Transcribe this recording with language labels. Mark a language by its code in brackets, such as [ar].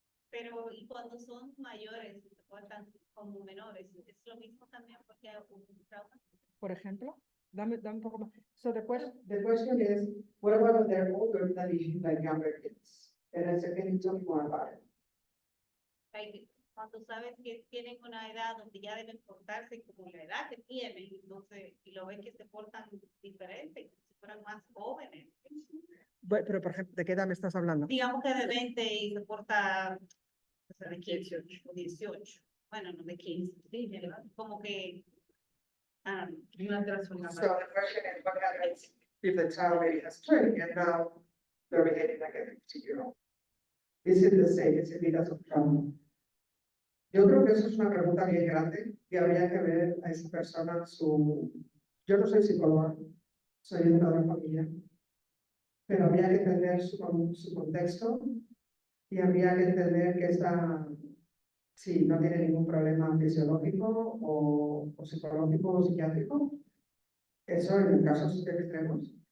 [es] Pero y cuando son mayores y se portan como menores, es lo mismo también porque hay un trauma. Por ejemplo, dame un poco más. [en] So the question is, what about when they're older than like younger kids? And I said, can you tell me more about it? [es] Like, cuando sabes que tienen una edad donde ya deben portarse como la edad que tienen, entonces, y lo ven que se portan diferente, como si fueran más jóvenes. Pero, por ejemplo, ¿de qué edad me estás hablando? Digamos que de 20 y se porta, o sea, de 15 o 18. Bueno, no de 15, sí, ¿verdad? Como que Una transformación. [en] So the question is, what happens if the child maybe has 20 and now they're behaving like a 15-year-old? Is it the same? Is it because of trauma? [es] Yo creo que eso es una pregunta bien grande y habría que ver a esa persona yo no soy psicóloga, soy educadora familiar, pero habría que entender su contexto y habría que entender que si no tiene ningún problema fisiológico o psicológico o psiquiátrico, eso en casos extremos.